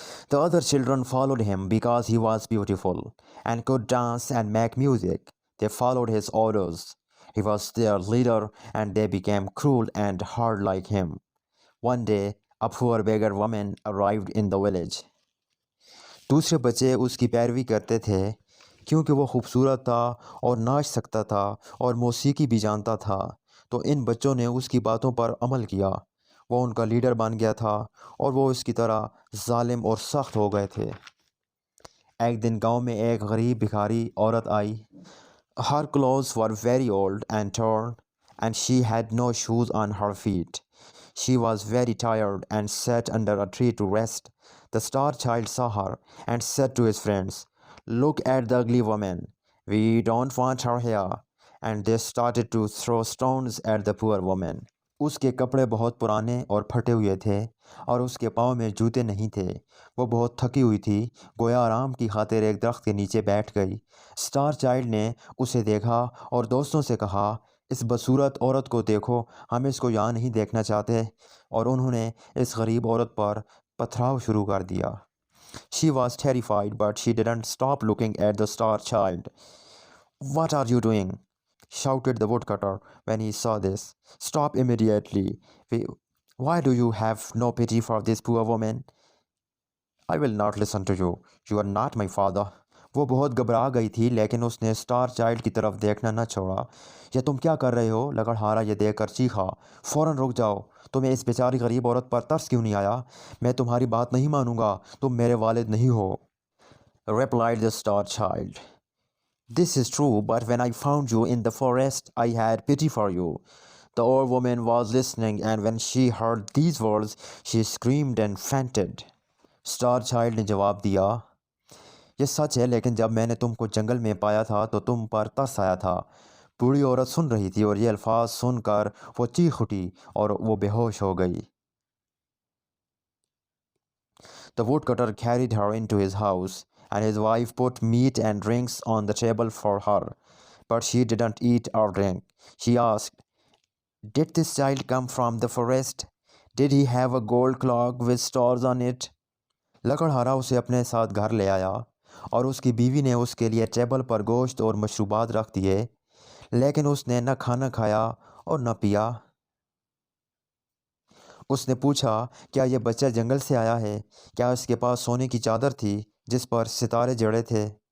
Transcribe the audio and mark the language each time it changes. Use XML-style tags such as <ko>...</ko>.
<en>The other children followed him because he was beautiful and could dance and make music. They followed his orders. He was their leader and they became cruel and hard like him. One day, a poor beggar woman arrived in the village.</en> <hi>दूसरे बच्चे उसकी पैरवी करते थे क्योंकि वो खूबसूरत था और नाच सकता था और मौसीकी भी जानता था। तो इन बच्चों ने उसकी बातों पर अमल किया। वो उनका लीडर बन गया था और वो इसकी तरह जालिम और सख्त हो गए थे। एक दिन गांव में एक गरीब भिखारी औरत आई।</hi> <en>Her clothes were very old and torn, and she had no shoes on her feet. She was very tired and sat under a tree to rest. The star child saw her and said to his friends, "Look at the ugly woman. We don't want her here." And they started to throw stones at the poor woman.</en> <hi>उसके कपड़े बहुत पुराने और फटे हुए थे और उसके पाँव में जूते नहीं थे। वो बहुत थकी हुई थी, गोया आराम की खातिर एक दरख्त के नीचे बैठ गई। स्टार चाइल्ड ने उसे देखा और दोस्तों से कहा, इस बदसूरत औरत को देखो, हम इसको यहाँ नहीं देखना चाहते। और उन्होंने इस गरीब औरत पर पथराव शुरू कर दिया।</hi> <en>She was terrified, but she didn't stop looking at the star child. "What are you doing?" shouted the woodcutter when he saw this. "Stop immediately. Why do you have no pity for this poor woman?" "I will not listen to you. You are not my father."</en> <hi>वो बहुत घबरा गई थी, लेकिन उसने star child की तरफ देखना न छोड़ा। "ये तुम क्या कर रहे हो?" लकड़हारा ये देखकर चीखा। "फ़ौरन रुक जाओ। तुम्हें इस बेचारी गरीब औरत पर तरस क्यों नहीं आया? मैं तुम्हारी बात नहीं मानूंगा। तुम मेरे वालिद नहीं हो,"</hi> <en>replied the star child. "This is true, but when I found you in the forest, I had pity for you." The old woman was listening, and when she heard these words, she screamed and fainted.</en> <hi>Star Child ने जवाब दिया, "यह सच है, लेकिन जब मैंने तुमको जंगल में पाया था तो तुम पर तरस आया था।" बूढ़ी औरत सुन रही थी और ये अल्फाज सुनकर वो चीख उठी और वो बेहोश हो गई।</hi> <en>The woodcutter carried her into his house, and his wife put meat and drinks on the table for her. But she didn't eat or drink. She asked, "Did this child come from the forest? Did he have a gold clock with stars on it?"</en> <hi>लकड़हारा उसे अपने साथ घर ले आया और उसकी बीवी ने उसके लिए टेबल पर गोश्त और मशरूबात रख दिए, लेकिन उसने न खाना खाया और न पिया। उसने पूछा, "क्या यह बच्चा जंगल से आया है? क्या इसके पास सोने की चादर थी जिस पर सितारे जड़े थे?"</hi>